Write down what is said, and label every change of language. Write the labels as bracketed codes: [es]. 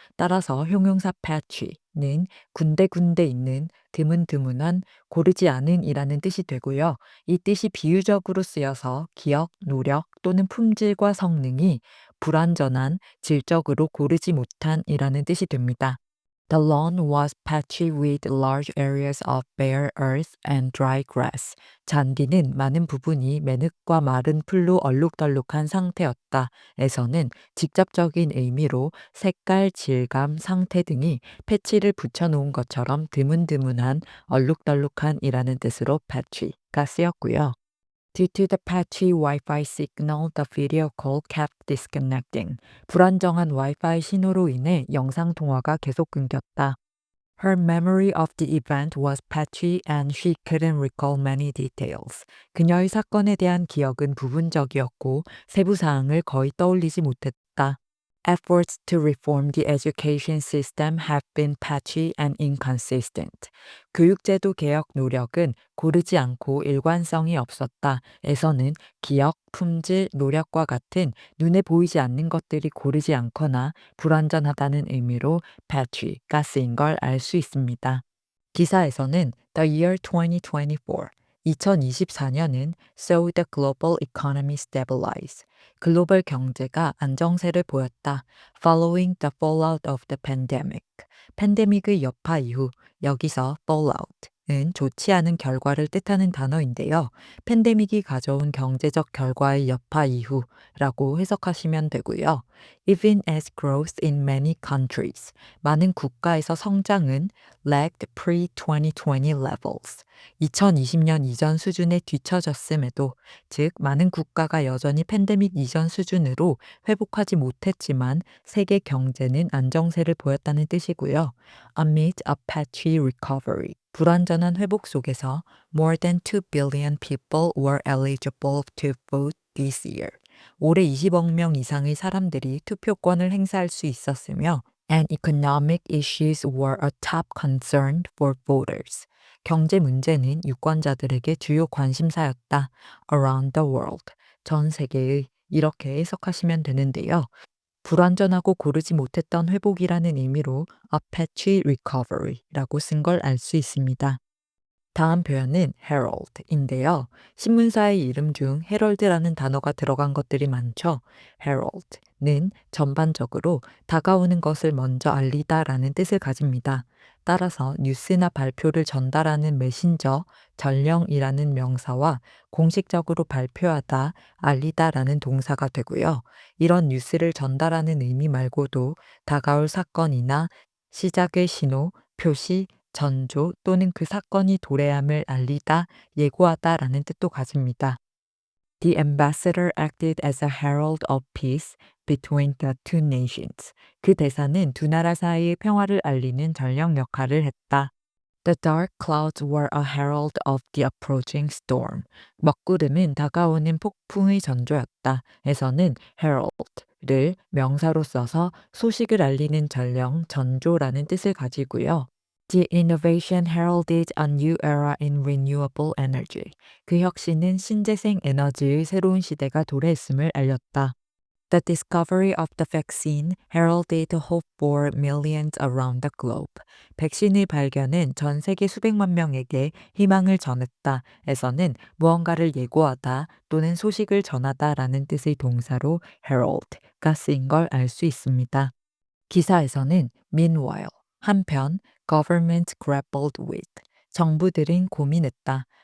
[ko] 따라서 형용사 patch는 군데군데 있는 드문드문한 고르지 않은이라는 뜻이 되고요. 이 뜻이 비유적으로 쓰여서 기억, 노력 또는 품질과 성능이 불완전한, 질적으로 고르지 못한이라는 뜻이 됩니다. [en] The lawn was patchy with large areas of bare earth and dry grass. [ko] 잔디는 많은 부분이 매흙과 마른 풀로 얼룩덜룩한 상태였다. 에서는 직접적인 의미로 색깔, 질감, 상태 등이 패치를 붙여놓은 것처럼 드문드문한, 얼룩덜룩한이라는 뜻으로 patchy가 쓰였고요. [en] Due to the patchy Wi-Fi signal, the video call kept disconnecting. [ko] 불안정한 와이파이 신호로 인해 영상 통화가 계속 끊겼다. [en] Her memory of the event was patchy and she couldn't recall many details. [ko] 그녀의 사건에 대한 기억은 부분적이었고 세부 사항을 거의 떠올리지 못했다. [en] Efforts to reform the education system have been patchy and inconsistent. [ko] 교육제도 개혁 노력은 고르지 않고 일관성이 없었다. 에서는 기억, 품질, 노력과 같은 눈에 보이지 않는 것들이 고르지 않거나 불완전하다는 의미로 patchy가 쓰인 걸 알 수 있습니다. 기사에서는 [en] The year 2024, [ko] 2024년은 [en] saw the global economy stabilize. [ko] 글로벌 경제가 안정세를 보였다. [en] Following the fallout of the pandemic. [ko] 팬데믹의 여파 이후 여기서 fallout은 좋지 않은 결과를 뜻하는 단어인데요. 팬데믹이 가져온 경제적 결과의 여파 이후라고 해석하시면 되고요. [en] Even as growth in many countries. [ko] 많은 국가에서 성장은 [en] lagged pre-2020 levels. [ko] 2020년 이전 수준에 뒤처졌음에도, 즉 많은 국가가 여전히 팬데믹 이전 수준으로 회복하지 못했지만 세계 경제는 안정세를 보였다는 뜻이고요. [en] Amid a patchy recovery. [ko] 불완전한 회복 속에서 [en] more than 2 billion people were eligible to vote this year. [ko] 올해 20억 명 이상의 사람들이 투표권을 행사할 수 있었으며 [en] and economic issues were a top concern for voters. [ko] 경제 문제는 유권자들에게 주요 관심사였다. [en] Around the world. [ko] 전 세계의 이렇게 해석하시면 되는데요. 불완전하고 고르지 못했던 회복이라는 의미로 [en] a patchy recovery [ko] 라고 쓴 걸 알 수 있습니다. 다음 표현은 herald인데요. 신문사의 이름 중 헤럴드라는 단어가 들어간 것들이 많죠. herald는 전반적으로 다가오는 것을 먼저 알리다라는 뜻을 가집니다. 따라서 뉴스나 발표를 전달하는 메신저, 전령이라는 명사와 공식적으로 발표하다, 알리다라는 동사가 되고요. 이런 뉴스를 전달하는 의미 말고도 다가올 사건이나 시작의 신호, 표시, 전조 또는 그 사건이 도래함을 알리다, 예고하다라는 뜻도 가집니다. [en] The ambassador acted as a herald of peace between the two nations. [ko] 그 대사는 두 나라 사이의 평화를 알리는 전령 역할을 했다. [en] The dark clouds were a herald of the approaching storm. [ko] 먹구름은 다가오는 폭풍의 전조였다. 에서는 herald를 명사로 써서 소식을 알리는 전령, 전조라는 뜻을 가지고요. [en] The innovation heralded a new era in renewable energy. [ko] 그 혁신은 신재생 에너지의 새로운 시대가 도래했음을 알렸다. [en] The discovery of the vaccine heralded hope for millions around the globe. [ko] 백신의 발견은 전 세계 수백만 명에게 희망을 전했다. 에서는 무언가를 예고하다 또는 소식을 전하다라는 뜻의 동사로 herald가 쓰인 걸 알 수 있습니다. 기사에서는 meanwhile, 한편 [en] government grappled with, [ko] 정부들은 고민했다.